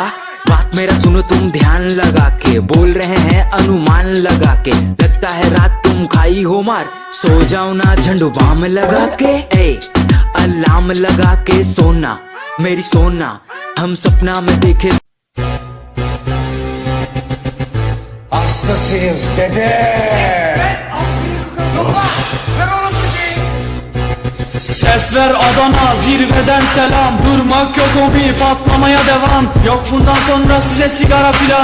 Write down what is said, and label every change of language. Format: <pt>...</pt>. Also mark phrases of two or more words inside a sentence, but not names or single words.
<bho>बात मेरा सुनो तुम ध्यान लगा के, बोल रहे हैं अनुमान लगा के। लगता है रात तुम खाई हो मार, सो जाओ ना झंडू बाम लगा के। ए अलार्म लगा के सोना मेरी सोना, हम सपना में देखे।</bho> <tr>Hastasıyız dede. Ses ver Adana, zirveden selam. Durmak yok hobi, patlamaya devam. Yok bundan sonra size sigara filan.</tr>